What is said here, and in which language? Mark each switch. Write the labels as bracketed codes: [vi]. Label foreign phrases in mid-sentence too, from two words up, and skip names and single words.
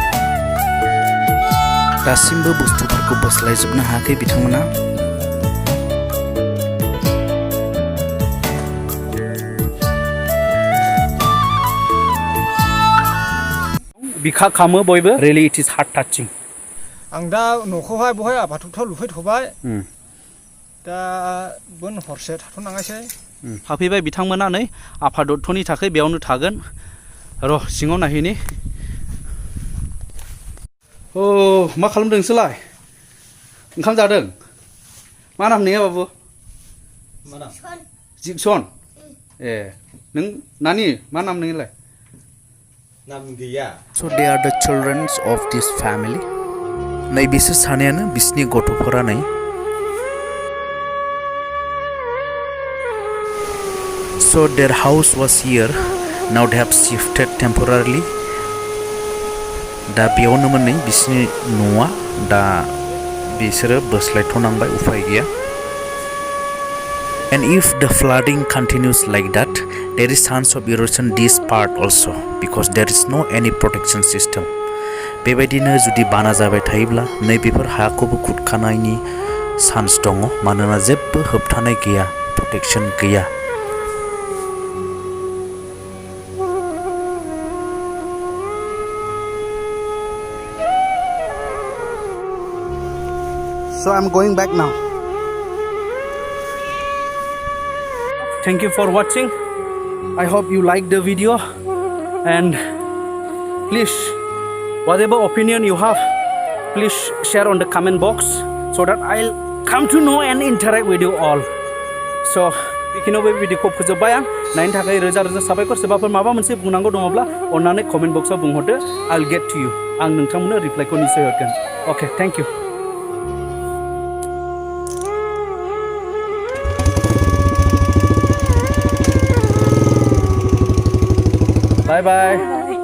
[brx] दासिमबो बुस्थुफोरखौ बोस्लायजोबनो हायाखै बिथांमोना बिखा खामो बयबो [en] really it is heart touching [brx] आं दा न'खौहाय बहाय आबादथ' लुफैथ'बाय दा बोन हरसे थाथ'नाङासै हाफैबाय बिथांमोना नै आफादत्तनि थाखाय बेयावनो थागोन र' सिङाव नायहैनि मा खालामदों नोंसोरलाय ओंखाम जादों मा नाम नोंनिया बाबु जिक्सन ए नों नानि मा नाम नोंनिलाय नाम गैया [en] So they are the children of this family. [brx] नै बिसोर सानैयानो बिसिनि गथ'फोरा नै [en] So their house was here. Now they have shifted temporarily. [brx] दा बेयावनोमोन नै बिसिनि न'आ दा बिसोरो बोस्लायथ'नांबाय उफाय गैया [en] And if the flooding continues like that, there is chance of erosion this part also because there is no any protection system. [brx] बेबायदिनो जुदि बाना जाबाय थायोब्ला नै बेफोर हाखौबो खुरखानायनि चान्स दङ मानोना जेबो होबथानाय गैया प्रटेक्शन गैया [en] So I'm going back now. Thank you for watching. I hope you liked the video and please whatever opinion you have please share on the comment box so that I'll come to know and interact with you all. [brx] So बेखिनियाव बे भिडिअखौ फोजोबबाय आं नायनो थाखाय रोजा रोजा साबायखर सोरबाफोर माबा मोनसे बुंनांगौ दङब्ला अन्नानै कमेन्ट बक्सआव बुंहरदो [en] I'll get to you. [brx] आं नोंथांमोननो रिप्लाइखौ निश्चय हरगोन. [en] Okay, thank you. Bye bye.